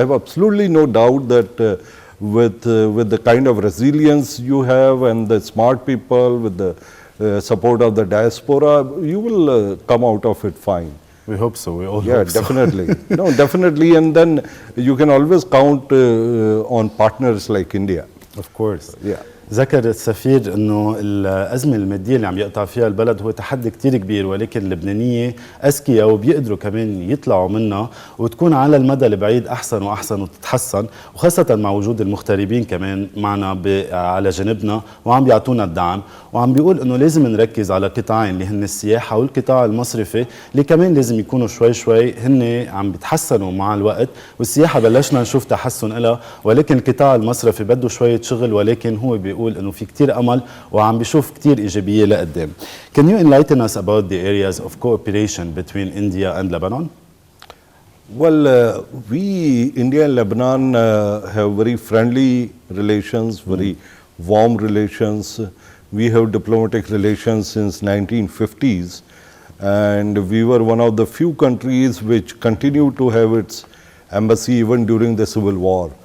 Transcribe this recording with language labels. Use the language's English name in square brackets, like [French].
[English] I have absolutely no doubt that with the kind of resilience you have and the smart people, with the support of the diaspora, you will come out of it fine. We hope so. We all hope definitely. So. No, definitely. And then you can always count on partners like India. Of course. Yeah. [Arabic] ذكر السفير انه الازمه الماديه اللي عم يقطع فيها البلد هو تحدي كتير كبير، ولكن اللبنانيه اذكياء وبيقدروا كمان يطلعوا منها وتكون على المدى البعيد احسن واحسن وتتحسن، وخاصه مع وجود المغتربين كمان معنا على جنبنا وعم بيعطونا الدعم. وعم بيقول انه لازم نركز على قطاعين اللي هن السياحه والقطاع المصرفي اللي كمان لازم يكونوا شوي هن عم بيتحسنوا مع الوقت، والسياحه بلشنا نشوف تحسن لها، ولكن القطاع المصرفي بده شويه شغل، ولكن هو بيقول انه في كتير امل وعم بيشوف كتير ايجابيه لقدام. [English] Can you enlighten us about the areas of cooperation between India and Lebanon? Well, we, India and Lebanon, have very friendly relations, very warm relations. We have diplomatic relations since 1950s, and we were one of the few countries which continue to have its embassy even during the civil war.